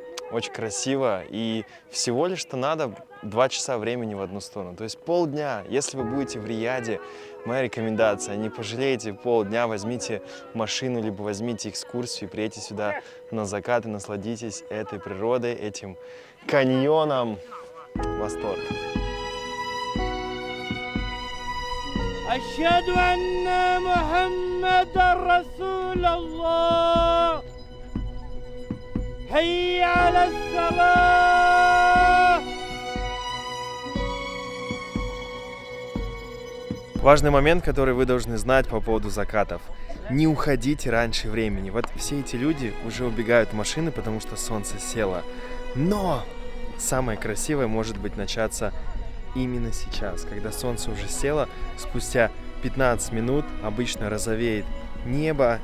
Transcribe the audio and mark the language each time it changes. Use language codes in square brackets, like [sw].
[ru] Очень красиво, и всего лишь-то надо 2 часа времени в одну сторону, то есть полдня. Если вы будете в Рияде, моя рекомендация, не пожалейте, полдня возьмите машину, либо возьмите экскурсию, приедьте сюда на закат и насладитесь этой природой, этим каньоном. Восторг. [ar] أشهد أن محمد رسول الله حي على الصلاة. [ru] Важный момент, который вы должны знать по поводу закатов. Не уходите раньше времени. Вот все эти люди уже убегают в машины, потому что солнце село. Но самое красивое может быть начаться именно сейчас, когда солнце уже село, спустя 15 минут обычно розовеет небо.